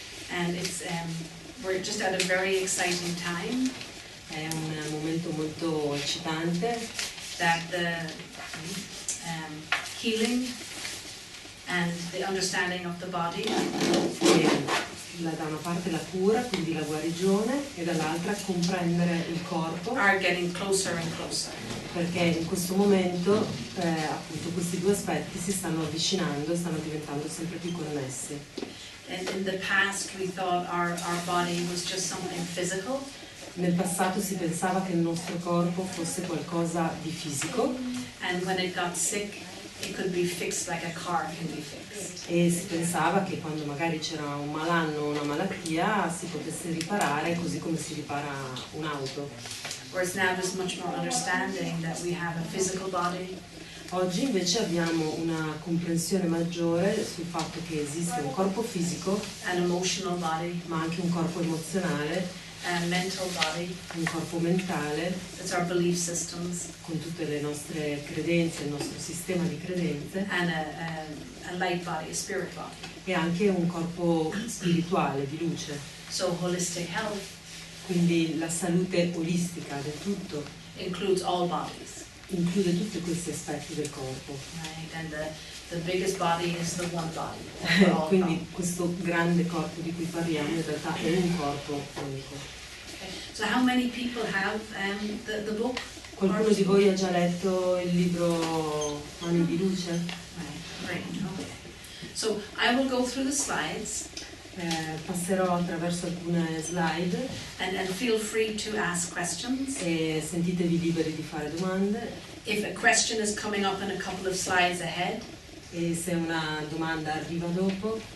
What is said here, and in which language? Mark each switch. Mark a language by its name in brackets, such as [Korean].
[English] And we're just at a very exciting time. [Italian] È un momento molto eccitante. [English] That the healing and the understanding of the body. [Italian] Da una parte la cura, quindi la guarigione, e dall'altra comprendere il corpo. [English] Are getting closer and closer. [Italian] Perché in questo momento appunto questi due aspetti si stanno avvicinando e stanno diventando sempre più connessi. [English] And in the past we thought our body was just something physical. [Italian] Nel passato si pensava che il nostro corpo fosse qualcosa di fisico. [English] And when it got sick, it could be fixed like a car can be fixed. [Italian] E si pensava che quando magari c'era un malanno o una malattia si potesse riparare così come si ripara un'auto. [English] Whereas now there's much more understanding that we have a physical body. [Italian] Oggi invece abbiamo una comprensione maggiore sul fatto che esiste un corpo fisico, [English] an emotional body, [Italian] ma anche un corpo emozionale, [English] a mental body, [Italian] un corpo mentale, [English] that's our belief systems, [Italian] con tutte le nostre credenze, il nostro sistema di credenze, [English] and a light body, a spirit body. [Italian] E anche un corpo spirituale, di luce. [English] So holistic health, [Italian] quindi la salute olistica del tutto, [English] includes all bodies. [Italian] Include tutti questi aspetti del corpo. [English] Right, and the biggest body is the one body. [Italian] Quindi questo grande corpo di cui parliamo in realtà è un corpo unico. [English] Okay. So how many people have the book? [Italian] Qualcuno di voi ha già letto il libro Mani di Luce? [English] Right, great, okay. So I will go through the slides. [Italian] Passerò attraverso alcune slide [English] and feel free to ask questions. [Italian] E sentitevi liberi di fare domande. [English] If a question is coming up in a couple of slides ahead, [Italian] e se una domanda arriva dopo,